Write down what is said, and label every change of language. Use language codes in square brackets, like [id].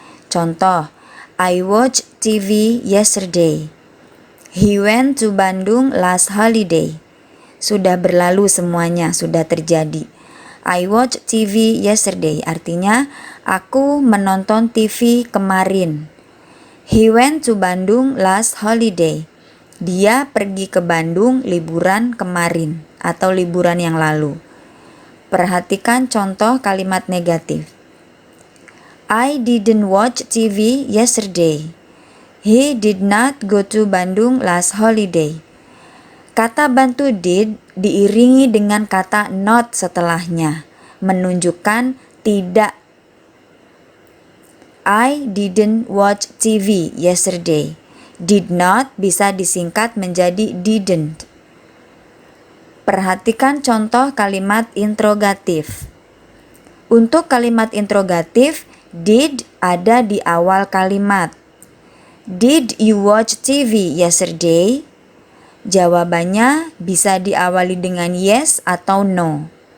[id] Contoh, [en] I watched TV yesterday. He went to Bandung last holiday. [id] Sudah berlalu semuanya, sudah terjadi. [en] I watched TV yesterday, [id] artinya aku menonton TV kemarin. [en] He went to Bandung last holiday. [id] Dia pergi ke Bandung liburan kemarin atau liburan yang lalu. Perhatikan contoh kalimat negatif. [en] I didn't watch TV yesterday. He did not go to Bandung last holiday. [id] Kata bantu did diiringi dengan kata not setelahnya, menunjukkan tidak. [en] I didn't watch TV yesterday. [id] Did not bisa disingkat menjadi didn't. Perhatikan contoh kalimat interrogatif. Untuk kalimat interrogatif, did ada di awal kalimat. [en] Did you watch TV yesterday? [id] Jawabannya bisa diawali dengan yes atau no.